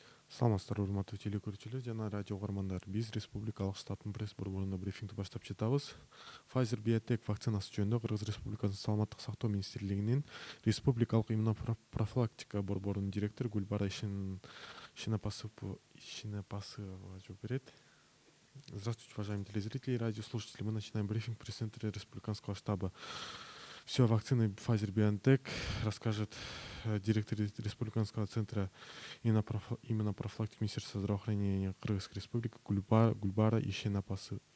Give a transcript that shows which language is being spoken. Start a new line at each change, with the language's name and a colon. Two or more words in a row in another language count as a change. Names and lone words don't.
Kyrgyz: Саламатсыздар, урматтуу телекөрүүчүлөр жана радио угармандар. Биз Республикалык штабтын пресс борборунда брифингди баштап жатабыз. Pfizer Biotech вакцинасы жөнүндө Кыргыз Республикасынын Саламаттык сактоо министрлигинин Республикалык иммунопрофилактика борборунун директору Гүлбара Ишенапасова жооп берет.
Russian: Здравствуйте, уважаемые телезрители и радиослушатели. Мы начинаем брифинг пресс-центра Республиканского штаба. Все о вакцине Pfizer BioNTech расскажет директор Республиканского центра именно профилактики Министерства здравоохранения Кыргызской Республики Гульбара Ишенапасова.